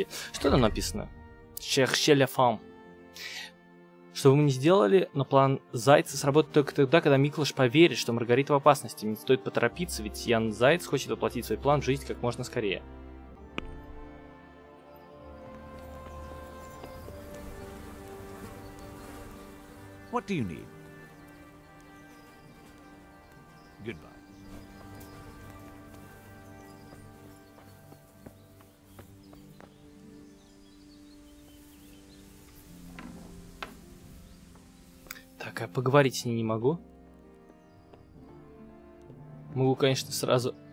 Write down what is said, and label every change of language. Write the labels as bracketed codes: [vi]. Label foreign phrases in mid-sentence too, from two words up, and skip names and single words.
[ru] Что там написано? [fr] Cherchez la femme. [ru] Что бы мы ни сделали, но план Зайца сработает только тогда, когда Миклаш поверит, что Маргарита в опасности. Не стоит поторопиться, ведь Ян Заяц хочет воплотить свой план в жизнь как можно скорее. [en] What do you need? Goodbye. [ru] Так, а поговорить с ней не могу. Могу, конечно, сразу...